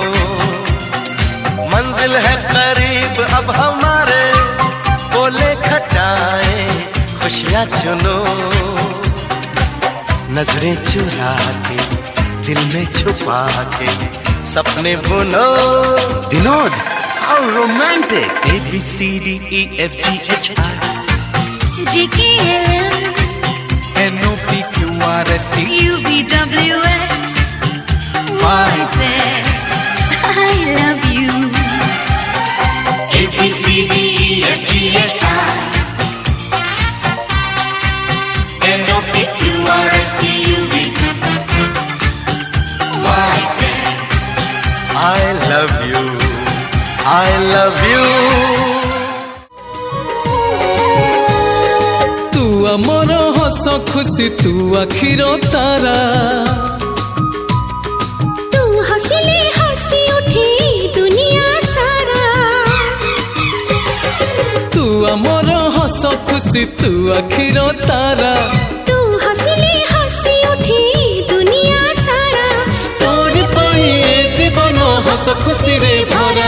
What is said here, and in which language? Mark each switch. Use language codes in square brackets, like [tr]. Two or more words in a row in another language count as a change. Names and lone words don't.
[hi] मंजिल है करीब अब हमारे, बोले खटाए खुशियाँ चुनो। नजरें चुरा के दिल में छुपा के सपने बुनो। [en] Vinod how romantic. A B C D E F G H I J K L M N O P Q R S T U V W X Y Z. I love you. A B C D E F G H I N O P Q R S T U V Y Z. I love you, I love you। [or] तू ଆମର ହସ ଖୁସି, ତୁ ଆଖିର ତାରା। ତୁ ହସିଲେ ହସି ଉଠି ଦୁନିଆ ସାରା। ତୁ ଆମର ହସ ଖୁସି, ତୁ ଆଖିର ତାରା। ତୁ ହସିଲେ ହସି ଉଠି ଦୁନିଆ ସାରା। ତୋରି ପାଇଁ ଏ ଜୀବନ ହସ ଖୁସିରେ ଭରା।